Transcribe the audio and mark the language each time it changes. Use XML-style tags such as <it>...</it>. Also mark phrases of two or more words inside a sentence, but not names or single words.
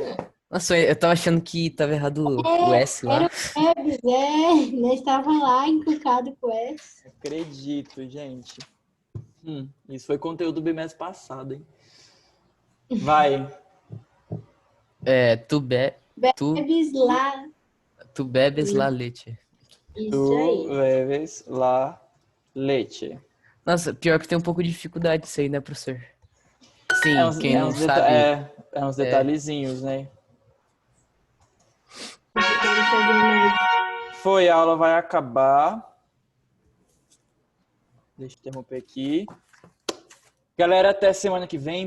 <pt>Nossa, eu tava achando que tava errado o S lá. Era o Bebes, nós estávamos lá encucado com o S. Acredito, gente. Isso foi conteúdo do bimestre passado, hein? Vai. Tu</pt> <es>Bebes lá. bebes la leche.</es> <pt>Isso Tu aí.</pt> <es>bebes la leche.</es> <pt>Nossa, pior que tem um pouco de dificuldade isso aí, né, professor? Sim, quem não uns sabe. É uns detalhezinhos, né? Eu quero fazer mais. Foi, a aula vai acabar. Deixa eu interromper aqui. Galera, até semana que vem.</pt>